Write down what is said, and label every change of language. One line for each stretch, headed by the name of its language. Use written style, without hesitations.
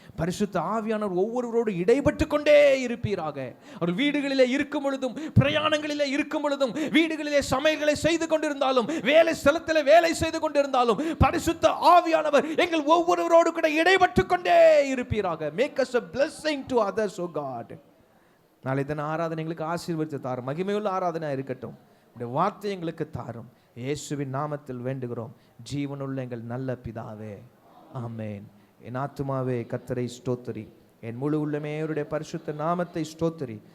Tamil: பரிசுத்த ஆவியானவர் ஒவ்வொருவரோடு இடைப்பட்டு கொண்டே இருப்பீராக. அவர் வீடுகளிலே இருக்கும் பொழுதும், பிரயாணங்களிலே இருக்கும் பொழுதும், வீடுகளிலே சமையல்களை செய்து கொண்டிருந்தாலும், வேலை ஸ்தலத்தில் வேலை செய்து கொண்டிருந்தாலும் பரிசுத்த ஆவியானவர் எங்கள் ஒவ்வொருவரோடு கூட இடைப்பட்டு கொண்டே இருப்பீராக.
English: Make us a blessing to others, O God.
Tamil: நாளை தின ஆராதனை எங்களுக்கு ஆசீர்வதித்து தாரும். மகிமையுள்ள ஆராதனை இருக்கட்டும். உடைய வார்த்தை எங்களுக்கு தாரும். இயேசுவின் நாமத்தில் வேண்டுகிறோம் ஜீவனுள்ள எங்கள் நல்ல பிதாவே, ஆமென். என் ஆத்துமாவே கர்த்தரை ஸ்தோத்திரி, என் முழு உள்ளமே அவருடைய பரிசுத்த நாமத்தை ஸ்தோத்திரி.